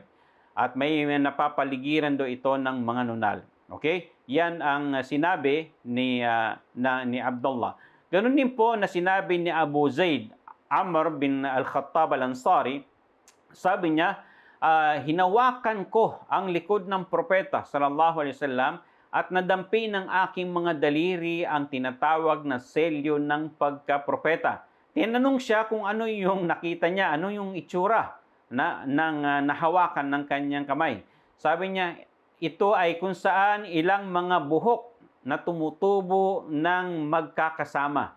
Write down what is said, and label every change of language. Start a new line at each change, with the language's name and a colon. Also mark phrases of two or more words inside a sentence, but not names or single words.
Filipino: At may napapaligiran daw ito ng mga nunal. Okay? Yan ang sinabi ni Abdullah. Ganun din po na sinabi ni Abu Zaid, Amr bin Al-Khattab Al-Ansari. Sabi niya, hinawakan ko ang likod ng propeta
Arabic: صلى الله عليه وسلم
Filipino: at nadampi ng aking mga daliri ang tinatawag na selyo ng pagkapropeta. Tinanong siya kung ano yung nakita niya, ano yung itsura nahawakan ng kanyang kamay. Sabi niya, ito ay kung saan ilang mga buhok na tumutubo ng magkakasama.